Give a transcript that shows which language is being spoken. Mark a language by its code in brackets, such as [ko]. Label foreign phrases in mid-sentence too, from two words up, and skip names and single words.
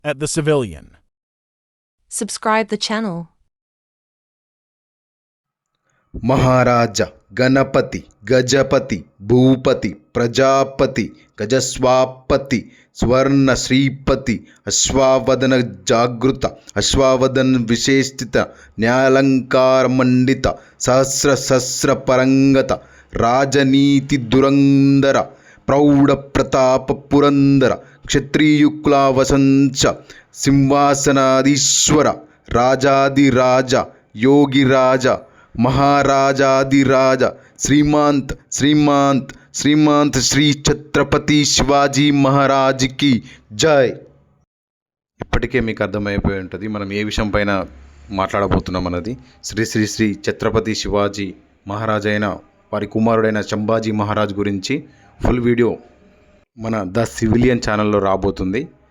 [en] at the civilian. Subscribe the channel. [mr] महाराज गणपति गजपति भूपति प्रजापति गजस्वापति स्वर्ण श्रीपति अश्वावदन जागृत अश्वावदन विशेषित न्यायालंकार मंडित सहस्र सहस्र परंगत राजनीति दुरंदर प्रौढ़ प्रताप पुरंदर क्षत्रियुक्ला वसंच सिंहासनाधीश्वर राजाधिराज योगी राजा महाराजाधिराज श्रीमंत श्रीमंत श्रीमंत श्री छत्रपती शिवाजी महाराजकी जय. [te] ఇప్పటికే మీకు అర్థమైపోయి ఉంటుంది మనం ఏ విషయం పైన మాట్లాడబోతున్నాం అన్నది. శ్రీ శ్రీ శ్రీ ఛత్రపతి శివాజీ మహారాజ్ అయిన వారి కుమారుడైన సంభాజీ మహారాజ్ గురించి [en] full video [te] మన ద సివిలియన్ ఛానల్లో రాబోతుంది.